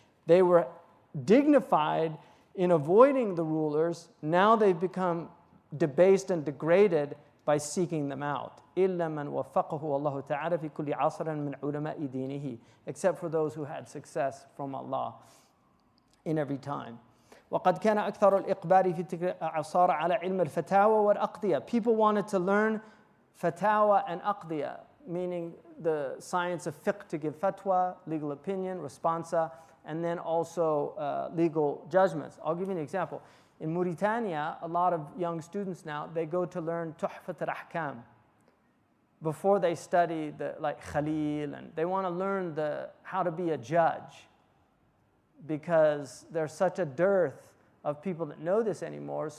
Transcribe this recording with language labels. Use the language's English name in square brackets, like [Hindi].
[English] They were dignified in avoiding the rulers. Now they've become debased and degraded by seeking them out. [Arabic] إِلَّا مَنْ وَفَّقَهُ اللَّهُ تَعَالَى فِي كُلِّ عَصْرٍ مِنْ عُلَمَاءِ دِينِهِ. [English] Except for those who had success from Allah in every time. [Arabic] وقد كان أكثر الإقبال في تلك الأعصار على علم الفتاوى والأقضية. [English] People wanted to learn fatawa and aqdiya, meaning the science of fiqh to give fatwa, legal opinion, responsa, and then also legal judgments. I'll give you an example. In Mauritania, a lot of young students now, they go to learn tuhfat al-ahkam before they study like Khalil, and they want to learn how to be a judge because there's such a dearth of people that know this anymore.